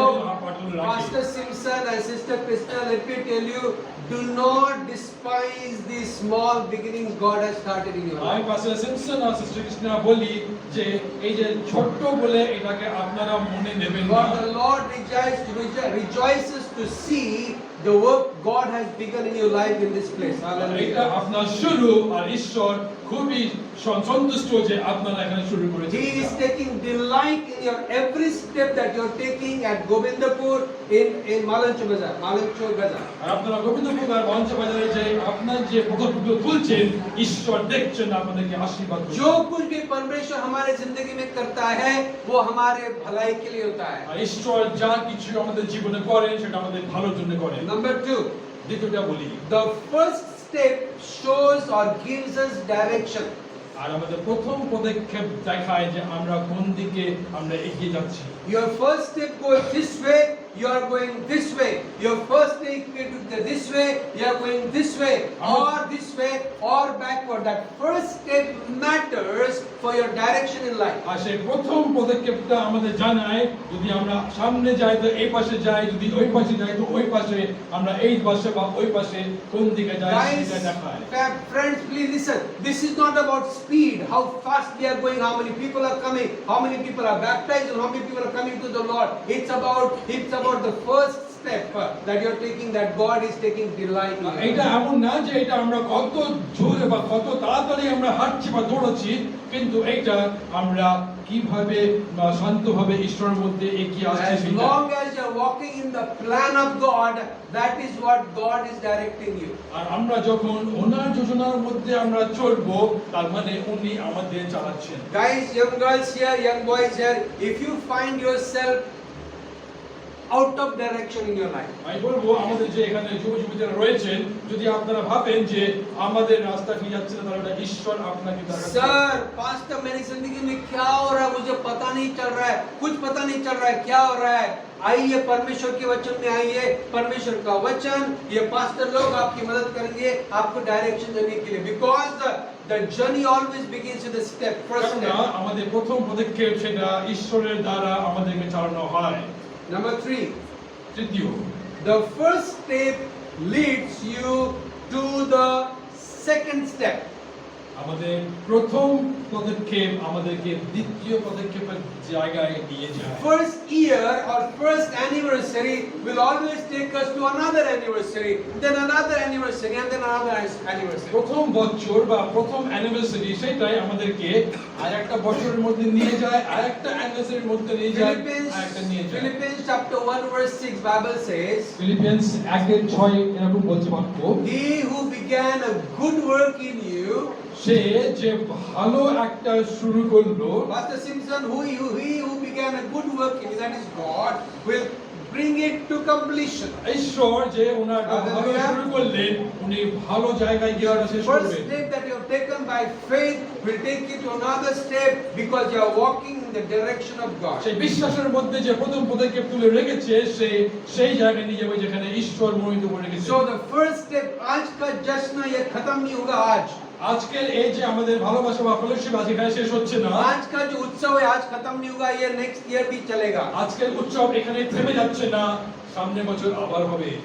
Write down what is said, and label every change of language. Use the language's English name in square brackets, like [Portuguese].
[English] So, [Bangla] হাঁটতে রাখে। [English] Pastor Simpson and Sister Krishna, let me tell you, do not despise the small beginnings God has started in your [Bangla] আমি [English] life. [Bangla] পাস্টার Simpson আর sister Krishna বলি যে এই যে ছোট্ট বলে এটাকে আপনারা মনে নেবেন না। [English] For the Lord rejoices to see the work God has begun in your life in this place. [Bangla] এটা [English] Hallelujah. [Bangla] আপনার শুরু আর ঈশ্বর খুবই সন্তুষ্ট যে আপনারা এখানে শুরু করেছেন। [English] He is taking delight in your every step that you are taking at Govindapur in Malanchur Bazaar. [Bangla] আর আপনারা গোবিন্দপুর আর মঞ্চ বাজারে যে আপনার যে পদক্ষেপগুলো তুলছেন ঈশ্বর দেখছেন আপনাদেরকে আশীর্বাদ করছেন। [Hindi] जो कुछ भी परमेश्वर हमारे जिंदगी में करता है वो हमारे भलाई के लिए होता है। [Bangla] আর ঈশ্বর যা কিছু আমাদের জীবনে করেন সেটা আমাদের ভালোর জন্য করেন। [English] Number 2, [Bangla] দ্বিতীয়টা বলি, [English] the first step shows or gives us direction. [Bangla] আর আমাদের প্রথম পদক্ষেপ দেখায় যে আমরা কোন দিকে আমরা এগিয়ে যাচ্ছি। Your first step goes this way, you are going this way. Your first step is this way, you are going this way, or this way, or backward. That first step matters for your direction in life. আর সেই প্রথম পদক্ষেপটা আমাদের জানায় যদি আমরা সামনে যাই তো এই পাশে যাই, যদি ওই পাশে যাই তো ওই পাশে, আমরা এই পাশে বা ওই পাশে কোন দিকে যাই [English] Guys, [Bangla] সেটা দেখায়। [English] friends, please listen. This is not about speed, how fast we are going, how many people are coming, how many people are baptized, and how many people are coming to the Lord. It's about the first step that you are taking, that God is taking delight in. [Bangla] এটা এমন না যে এটা আমরা কত জোরে বা কত তাড়াতাড়ি আমরা হাঁটছি বা দৌড়াচ্ছি, কিন্তু এটা আমরা কিভাবে শান্তভাবে ঈশ্বরের মধ্যে এগিয়ে আসছি [English] As [Bangla] সেটা। [English] long as you are walking in the plan of God, that is what God is directing you. [Bangla] আর আমরা যখন ওনার যোজনার মধ্যে আমরা চলবো তার মানে উনি আমাদের চালাচ্ছেন। [English] Guys, young girls here, young boys here, if you find yourself out of direction in your life, [Bangla] আমি বলবো আমাদের যে এখানে যুব যুবতীরা রয়েছেন যদি আপনারা ভাবেন যে আমাদের রাস্তা কি যাচ্ছে না তাহলে এটা ঈশ্বর আপনাকে দেখাচ্ছেন। [Hindi] सर पास्टर मेरी जिंदगी में क्या हो रहा है, मुझे पता नहीं चल रहा है, कुछ पता नहीं चल रहा है, क्या हो रहा है? आइए परमेश्वर के वचन में आइए, परमेश्वर का वचन, ये पास्टर लोग आपकी मदद करेंगे आपको डायरेक्शन देने के लिए, [English] because the journey always begins with a step, first [Bangla] কেননা [English] step. [Bangla] আমাদের প্রথম পদক্ষেপ সেটা ঈশ্বরের দ্বারা আমাদেরকে চালানো হয়। [English] Number 3, [Bangla] তৃতীয়, [English] the first step leads you to the second step. [Bangla] আমাদের প্রথম পদক্ষেপ আমাদেরকে দ্বিতীয় পদক্ষেপের জায়গায় নিয়ে যায়। [English] First year or first anniversary will always take us to another anniversary, then another anniversary, and then another anniversary. [Bangla] প্রথম বছর বা প্রথম অ্যানিভার্সারি সেটাই আমাদেরকে আরেকটা বছরের মধ্যে নিয়ে যায়, আরেকটা অ্যানিভার্সারির মধ্যে নিয়ে যায়, আরেকটা নিয়ে যায়। [English] Philippians chapter 1 verse 6 Bible says, [Bangla] ফিলিপিয়ান্স 1:6 এরকম বলছে বাক্য, [English] he who began a good work in you, [Bangla] সে যে ভালো একটা শুরু করলো, [English] Pastor Simpson, he who began a good work in you, that is God, will bring it to completion. [Bangla] ঈশ্বর যে ওনার ভালো শুরু করলেন উনি ভালো জায়গায় গিয়ে [English] Your [Bangla] শেষ [English] first [Bangla] করবেন। [English] step that you have taken by faith will take you to another step because you are walking in the direction of God. [Bangla] সেই বিশ্বাসের মধ্যে যে প্রথম পদক্ষেপ তুলে রেখেছে সেই জায়গায় নিয়ে যাবে যেখানে ঈশ্বর মনোনীত করে রেখেছে। [English] So the first step, [Hindi] आज का जश्न ये खत्म नहीं होगा आज. [Bangla] আজকের এই যে আমাদের ভালোবাসা বা ফেলোশিপ আজ এখানে শেষ হচ্ছে না। [Hindi] आज का जो उत्सव है आज खत्म नहीं होगा, ये नेक्स्ट ईयर भी चलेगा। [Bangla] আজকের উৎসব এখানে থেমে যাচ্ছে না, সামনের বছর আবার হবে।